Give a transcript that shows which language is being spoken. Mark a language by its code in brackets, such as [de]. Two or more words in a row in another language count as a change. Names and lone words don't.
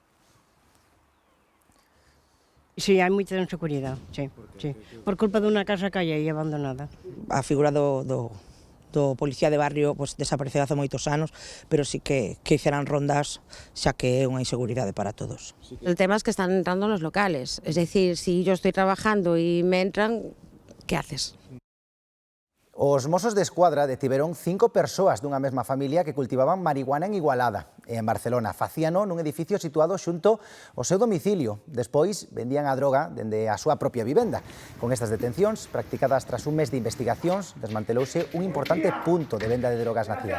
[gl] Sí, hai moita inseguridade, sí. Por culpa dunha casa que hai aí abandonada. A figura do policía de barrio pues, desapareceu hace moitos anos, pero sí que hicieran rondas, xa que é unha inseguridade para todos. [es] El tema es que están entrando en los locales, es decir, si yo estoy trabajando y me entran, ¿qué haces? [gl] Os Mossos de Escuadra detiveron 5 persoas dunha mesma familia que cultivaban marihuana en Igualada, en Barcelona. Facíano nun edificio situado xunto ao seu domicilio. Despois vendían a droga dende a súa propia vivenda. Con estas detencións, practicadas tras un mes de investigacións, desmantelouse un importante punto de venda de drogas na cidade.